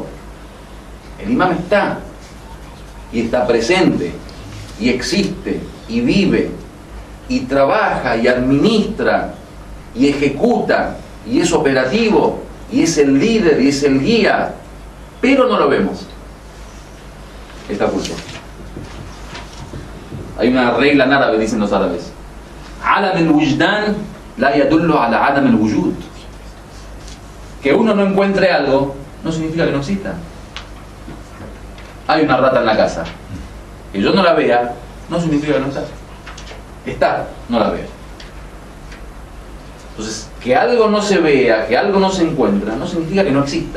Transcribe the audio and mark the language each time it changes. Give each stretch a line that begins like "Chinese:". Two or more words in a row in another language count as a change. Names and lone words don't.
Spanish: El imam está, y está presente, y existe, y vive, y trabaja, y administra, y ejecuta, y es operativo, y es el líder, y es el guía, pero no lo vemos. Está oculto. Hay una regla en árabe, dicen los árabes.
Arabic: عدم الوجدان لا يدل على عدم الوجود.
Spanish: Que uno no encuentre algo no significa que no exista. Hay una rata en la casa. Que yo no la vea no significa que no está. Está, no la veo. Entonces, que algo no se vea, que algo no se encuentra, no significa que no exista.